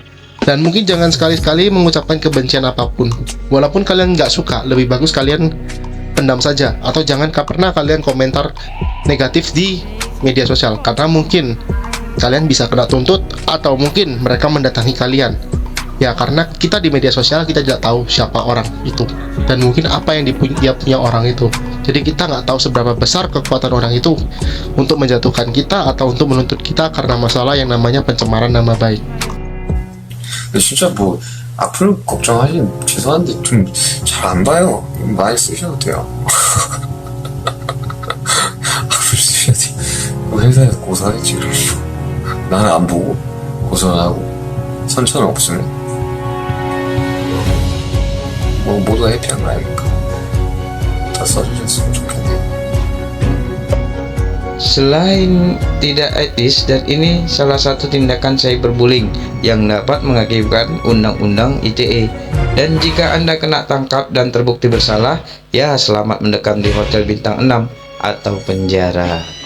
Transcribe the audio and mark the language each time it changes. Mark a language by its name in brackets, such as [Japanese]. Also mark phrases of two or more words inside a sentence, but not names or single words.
[Indonesian] Dan mungkin jangan sekali-kali mengucapkan kebencian apapun, walaupun kalian nggak suka, lebih bagus kalian pendam saja, atau jangan pernah kalian komentar negatif di media sosial, karena mungkin kalian bisa kena tuntut, atau mungkin mereka mendatangi kalian. Ya, karena kita di media sosial kita tidak tahu siapa orang itu dan mungkin apa yang dia punya orang itu. Jadi kita nggak tahu seberapa besar kekuatan orang itu untuk menjatuhkan kita atau untuk menuntut kita karena masalah yang namanya pencemaran nama baik. [Korean] 진짜 뭐 앞으로 걱정하시면 죄송한데 좀 잘 안 봐요. 많이 쓰셔도 돼요. 앞으로 쓰셔도 돼요. 회사에서 고소하겠지 그러면. 나는 안 보고 고소를 하고 선처는 없으면 뭐 모두가 해피한 거 아닙니까? 다 써주셨으면 좋겠네요. [Indonesian] Selain tidak etis, dan ini salah satu tindakan cyberbullying yang dapat mengakibatkan Undang-Undang ITE. Dan jika Anda kena tangkap dan terbukti bersalah, ya selamat mendekam di hotel bintang 6 atau penjara.